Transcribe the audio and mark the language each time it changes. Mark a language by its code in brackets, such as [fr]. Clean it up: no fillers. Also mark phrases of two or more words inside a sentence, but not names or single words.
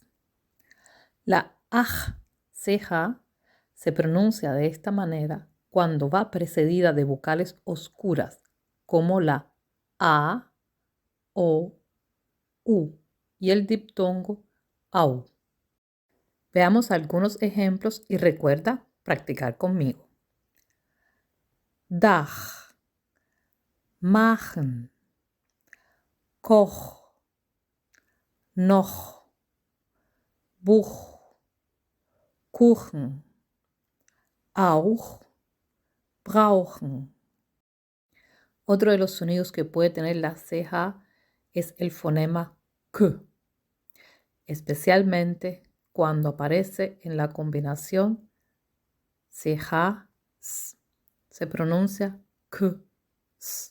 [es] La ceja se pronuncia de esta manera cuando va precedida de vocales oscuras como la A, O, U y el diptongo AU. Veamos algunos ejemplos y recuerda practicar conmigo. [de] Dag, machen, Koch, noch, Buch, Kuchen, auch, brauchen. [es] Otro de los sonidos que puede tener la ceja es el fonema K, especialmente cuando aparece en la combinación ceja-s. Se pronuncia K-s.